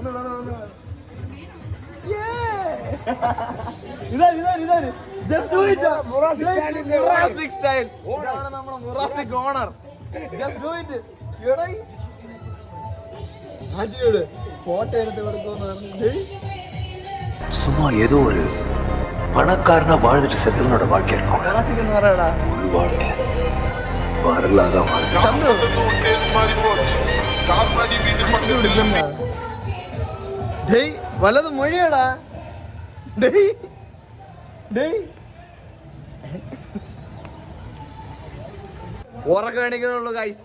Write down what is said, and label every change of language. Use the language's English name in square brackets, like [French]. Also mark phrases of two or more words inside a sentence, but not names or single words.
[Malayalam] ഇതാണ് [English] just do it. [Malayalam] മുറാസിക് സ്റ്റൈൽ. ഇതാണ് നമ്മുടെ മുറാസിക് ഓണർ. [English] just do it. [Malayalam] ഫോട്ടോ എടുത്ത് കൊടുക്കുമെന്ന് പറഞ്ഞിട്ട് [Tamil] சும்மா ஏதோ ஒரு பணக்காரனா வாழ்ந்துட்டு செத்தவனோட வாழ்க்கை இருக்கும். ஒரு வாழ்க்கை வரலாறா வாழ்க்கை. [Malayalam] വലത് മൊഴിയാടാ. ഉറക്കം എണീക്കണുള്ളൂ ഗൈസ്.